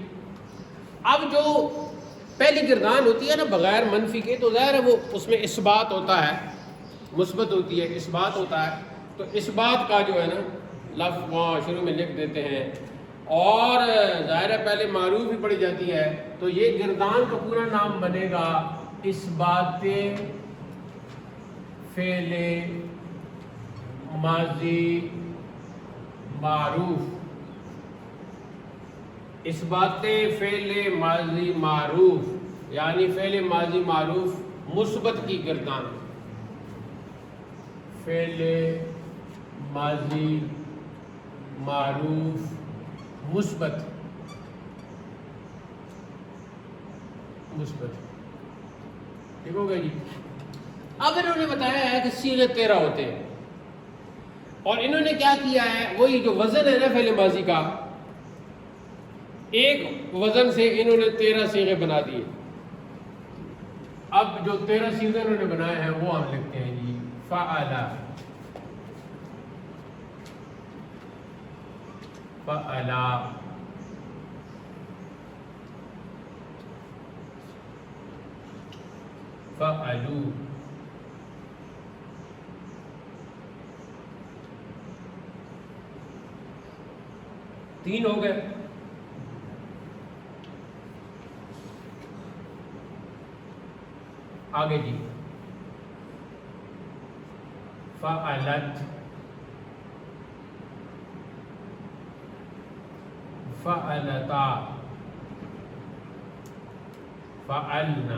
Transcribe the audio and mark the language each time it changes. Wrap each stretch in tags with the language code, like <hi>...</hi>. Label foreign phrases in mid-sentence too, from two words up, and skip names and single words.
<ur>اب جو پہلی گردان ہوتی ہے نا بغیر منفی کے، تو ظاہر ہے وہ اس میں اثبات ہوتا ہے، مثبت ہوتی ہے، اثبات ہوتا ہے. تو اثبات کا جو ہے نا لفظ وہاں شروع میں لکھ دیتے ہیں، اور ظاہر ہے پہلے معروف ہی پڑھی جاتی ہے. تو یہ گردان کا پورا نام بنے گا اثبات فعل ماضی معروف. اثبات فعل ماضی معروف یعنی فعل ماضی معروف مثبت کی گردان. فعل ماضی معروف مثبت. ٹھیک ہو گیا جی. اب انہوں نے بتایا ہے کہ صیغے 13 ہوتے ہیں، اور انہوں نے کیا کیا ہے، وہی جو وزن ہے نا فعل ماضی کا، ایک وزن سے انہوں نے 13 صیغے بنا دیے. اب جو 13 صیغے انہوں نے بنائے ہیں وہ ہم لکھتے ہیں جی فعلا.</ur> <ar>فعلا فعلو.</ar> <ur>تین ہو گئے. آگے جی</ur> <ar>فعلت، فعلتا، فعلنا.</ar>